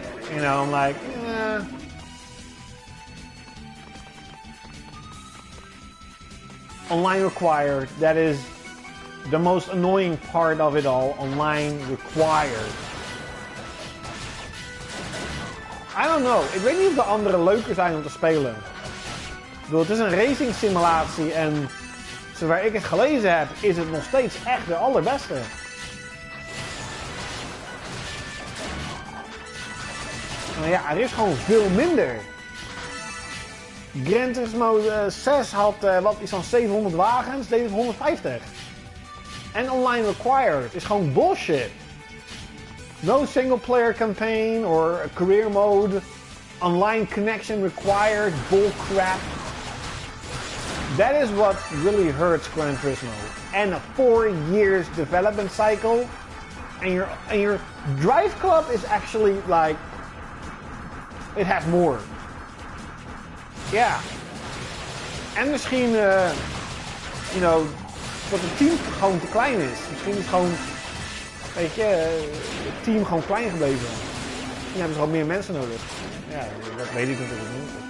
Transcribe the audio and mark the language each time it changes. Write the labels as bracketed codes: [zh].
[en] You know, I'm like, eh. Online required, that is the most annoying part of it all. Online required. I don't know, [nl] ik weet niet of de andere leuker zijn om te spelen. Ik bedoel, het is een racing simulatie en zover ik het gelezen heb, is het nog steeds echt de allerbeste. Maar ja, er is gewoon veel minder. Gran Turismo 6 had iets van 700 wagens, deze 150. En online required is gewoon bullshit. [en] No single player campaign or career mode. Online connection required, bullcrap. That is what really hurts Gran Turismo. And a 4 years development cycle. And your Drive Club is actually like, it has more. [nl] Ja. En misschien, [en] you know, [nl] dat het team gewoon te klein is. Misschien is gewoon, weet je, het team gewoon klein gebleven. Misschien hebben ze gewoon meer mensen nodig. Ja, dat weet ik natuurlijk niet.